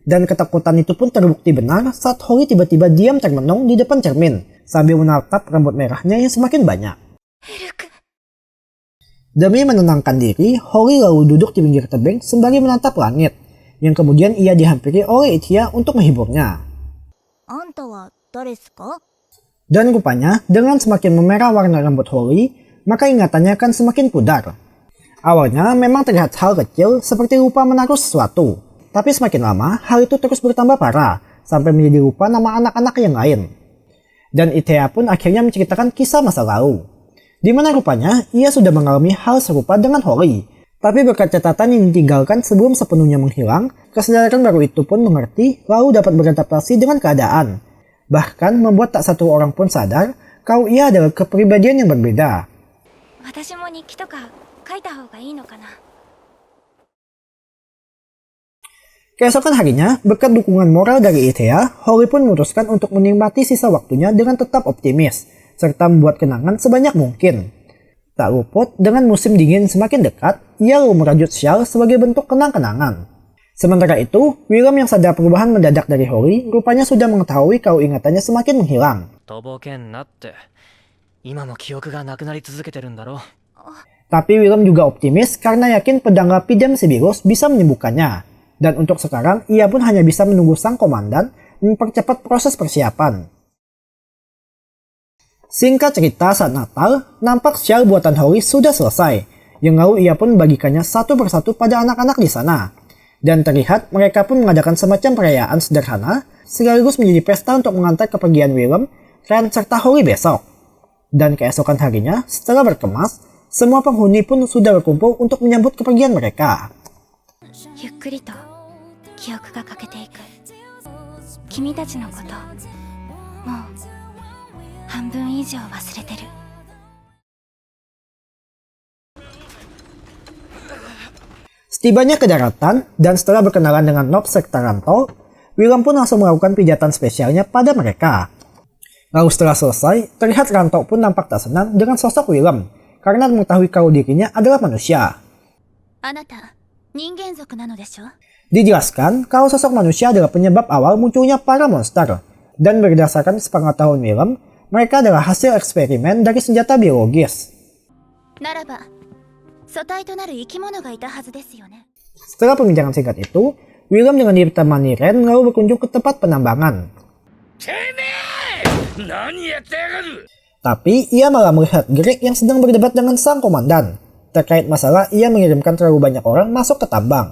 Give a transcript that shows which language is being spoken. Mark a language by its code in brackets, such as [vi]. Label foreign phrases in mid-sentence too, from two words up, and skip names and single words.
[id] Dan ketakutan itu pun terbukti benar saat Holly tiba-tiba diam termenung di depan cermin sambil menatap rambut merahnya yang semakin banyak. エルク。 Demi menenangkan diri, Holly lalu duduk di pinggir tebing sembari menatap langit, yang kemudian ia dihampiri oleh Ichia untuk menghiburnya. [ja] あんたは誰ですか? [id] Dan rupanya, dengan semakin memerah warna rambut Holly, maka ingatannya akan semakin pudar. Awalnya memang terlihat hal kecil seperti lupa menaruh sesuatu, tapi semakin lama hal itu terus bertambah parah, sampai menjadi lupa nama anak-anak yang lain. Dan Ichia pun akhirnya menceritakan kisah masa lalu, di mana rupanya ia sudah mengalami hal serupa dengan Holly. Tapi berkat catatan yang ditinggalkan sebelum sepenuhnya menghilang, kesadaran baru itu pun mengerti lalu dapat beradaptasi dengan keadaan. Bahkan membuat tak satu orang pun sadar kalau ia adalah kepribadian yang berbeda. [ja] 私も日記とか書いた方がいいのかな? [id] Keesokan harinya, berkat dukungan moral dari Ichia, Holly pun memutuskan untuk menikmati sisa waktunya dengan tetap optimis, serta membuat kenangan sebanyak mungkin. Tak luput, dengan musim dingin semakin dekat, ia lalu merajut syal sebagai bentuk kenang-kenangan. Sementara itu, William yang sadar perubahan mendadak dari Holly, rupanya sudah mengetahui kalau ingatannya semakin menghilang. [ja] とぼけんなって。今も記憶がなくなり続けてるんだろ。 [id] Tapi William juga optimis karena yakin pedang Lapidem Sibirus bisa menyembuhkannya. Dan untuk sekarang, ia pun hanya bisa menunggu sang komandan mempercepat proses persiapan. Singkat cerita, saat Natal, nampak syal buatan Holly sudah selesai, yang lalu ia pun membagikannya satu persatu pada anak-anak di sana. Dan terlihat mereka pun mengadakan semacam perayaan sederhana, sekaligus menjadi pesta untuk mengantar kepergian William, Ren, serta Holly besok. Dan keesokan harinya, setelah berkemas, semua penghuni pun sudah berkumpul untuk menyambut kepergian mereka. [ja] ゆっくりと記憶が欠けていく。君たちのこと、もう半分以上忘れてる。 [id] Setibanya ke daratan, dan setelah berkenalan dengan Nob serta Ranto, William pun langsung melakukan pijatan spesialnya pada mereka. Lalu setelah selesai, terlihat Ranto pun nampak tak senang dengan sosok William, karena mengetahui kalau dirinya adalah manusia. [ja] あなた、人間族なのでしょ? [id] Dijelaskan kalau sosok manusia adalah penyebab awal munculnya para monster, dan berdasarkan sepengetahuan William, mereka adalah hasil eksperimen dari senjata biologis. [ja] ならば、素体となる生き物がいたはずですよね。 [id] Setelah perbincangan singkat itu, William dengan ditemani Ren lalu berkunjung ke tempat penambangan. Tapi ia malah melihat Greg yang sedang berdebat dengan sang komandan terkait masalah ia mengirimkan terlalu banyak orang masuk ke tambang.